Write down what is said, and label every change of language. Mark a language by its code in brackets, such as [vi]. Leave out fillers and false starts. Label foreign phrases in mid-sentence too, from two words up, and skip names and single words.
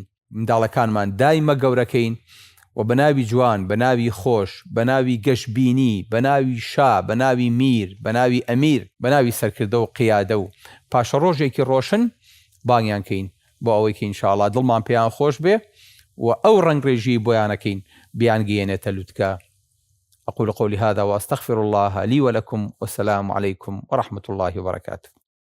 [ckb] منداڵەکانمان دایمە گەورەکەین و بە ناوی جوان، بە ناوی خۆش، بە ناوی گەشببینی، بە ناوی شا، بە ناوی میر، بە ناوی ئەمیر، بە ناوی سەرکردە و قیادە و پاشە ڕۆژێکی ڕۆشن بانگیان کەین بۆ ئەوەی کە ئینشاءالله دڵمان پێیان خۆش بێ و ئەو ڕنگڕێژی بۆیانەکەین بیانگەێنێتە لوتکە. [ar] أقول قولي هذا وأستغفر الله لي ولكم، والسلام عليكم ورحمة الله وبركاته.